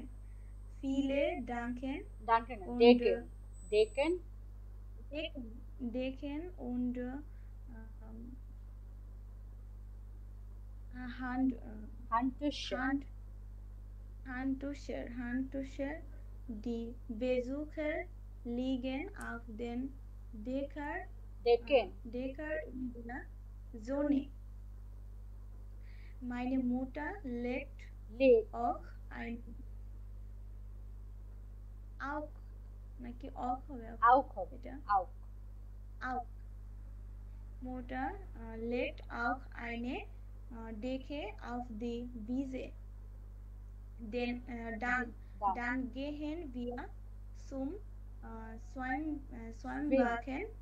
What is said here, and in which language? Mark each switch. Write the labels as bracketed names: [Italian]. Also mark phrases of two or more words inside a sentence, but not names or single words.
[German] Viele decken und Handtücher. Die Besucher liegen auf den Decken in der Sonne. Meine Mutter legt auch [Bangla] নাকি অক হবে এটা [German] auch. Mutter legt auch eine Decke auf die Wiese. Dann gehen wir zum Schwimmbecken.